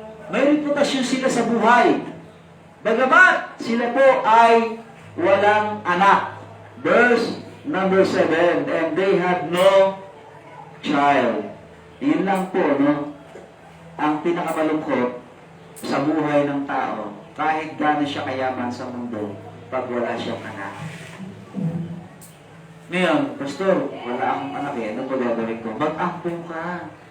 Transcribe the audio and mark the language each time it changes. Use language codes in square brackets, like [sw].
[tl] May reputasyon sila sa buhay. Bagamat sila po ay walang anak. [en] Verse number 7, and they had no child. [tl] Yun lang po, no? Ang pinakamalungkot sa buhay ng tao, kahit gaano siya kayaman sa mundo, pag wala siyang anak. Ngayon, Pastor, wala akong anak eh. Ano pa gagawin ko? Mag-ampun ka.